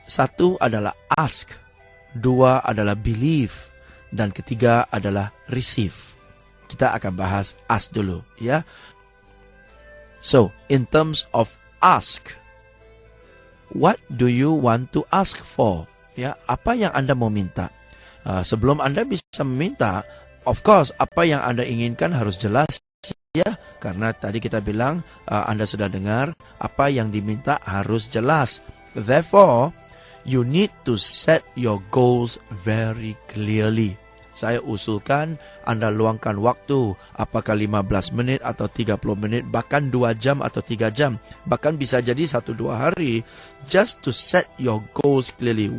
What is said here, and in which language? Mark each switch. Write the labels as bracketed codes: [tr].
[id] 1 adalah ask, 2 adalah believe, dan ketiga adalah receive. Kita akan bahas ask dulu, ya. [en] So, in terms of ask, what do you want to ask for? [id] Ya, apa yang Anda mau minta? Sebelum Anda bisa meminta, [en] of course, [id] apa yang Anda inginkan harus jelas, ya. Karena tadi kita bilang, Anda sudah dengar, apa yang diminta harus jelas. [en] Therefore, you need to set your goals very clearly. [id] Saya usulkan Anda luangkan waktu, apakah 15 menit atau 30 menit, bahkan 2 jam atau 3 jam, bahkan bisa jadi 1-2 hari, [en] just to set your goals clearly.